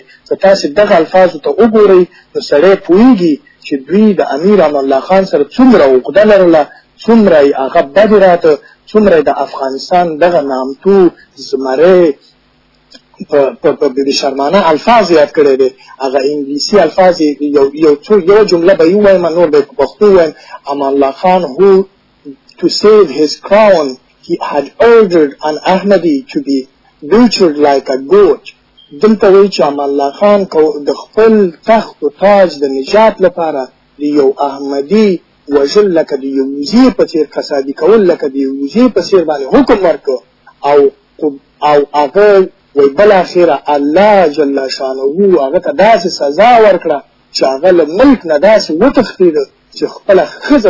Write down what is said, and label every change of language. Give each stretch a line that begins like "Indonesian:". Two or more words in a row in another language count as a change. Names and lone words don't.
Pashto: که تاسې دغه الفاظو ته وګورئ نو سړی پوهېږي چې دوی د امیر امان الله خان سره څومره عقده لرله، څومره یې هغه بدې راته، څومره د افغانستان دغه نامتو زمری په بې شرمانه الفاظ یاد کړی دی هغه انګلیسي الفاظ یو جمله به یې ووایم نور به یې په پښتو ووایم امان الله خان
English: who to save his crown he had ordered an Ahmadi to be butchered like a goat
Pashto: دلته وایي چې امان الله خان د خپل تخت و تاج د نجات لپاره د یو احمدي وژل لکه د یو وزیر په څېر کسادي کول لکه د یو وزیر په څېر باندې حکم ورکړ او هغه وی بالاخره الله جل شانه هغه ته داسې سزا ورکړه چې هغه له ملک نه داسې وتښتېده چې خپله ښځه